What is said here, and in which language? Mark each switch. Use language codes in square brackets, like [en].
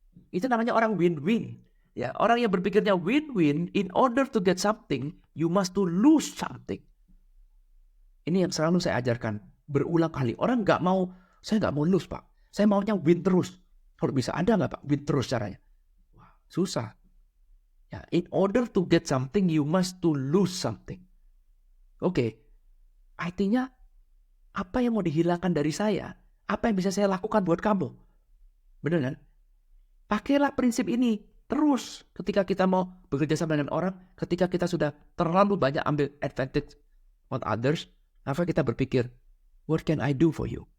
[id] Itu namanya orang win-win. Ya, orang yang berpikirnya win-win, [en] in order to get something, you must to lose something. [id] Ini yang selalu saya ajarkan berulang kali. Orang nggak mau, saya nggak mau lose pak. Saya maunya win terus. Kalau bisa ada nggak pak win terus caranya? Wah, susah. [en] Ya, in order to get something, you must to lose something. [id] Oke, artinya apa yang mau dihilangkan dari saya? Apa yang bisa saya lakukan buat kamu? Benar kan? Pakailah prinsip ini terus ketika kita mau bekerja sama dengan orang, ketika kita sudah terlalu banyak ambil [en] advantage on others, [id] maka kita berpikir, [en] what can I do for you?